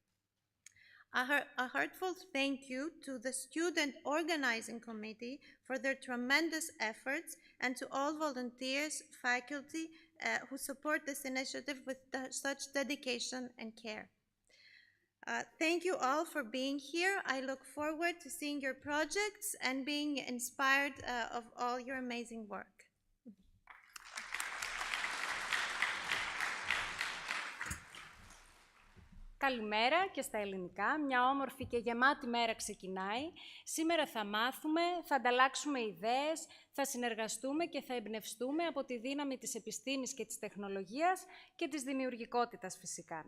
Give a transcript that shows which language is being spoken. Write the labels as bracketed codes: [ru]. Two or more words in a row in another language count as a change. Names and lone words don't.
[en] A heartfelt thank you to the Student Organizing Committee for their tremendous efforts, and to all volunteers, faculty who support this initiative with such dedication and care. Thank you all for being here. I look forward to seeing your projects and being inspired of all your amazing work. [el] Καλημέρα και στα ελληνικά. Μια όμορφη και γεμάτη μέρα ξεκινάει. Σήμερα θα μάθουμε, θα ανταλλάξουμε ιδέες, θα συνεργαστούμε και θα εμπνευστούμε από τη δύναμη της επιστήμης και της τεχνολογίας και της δημιουργικότητας φυσικά.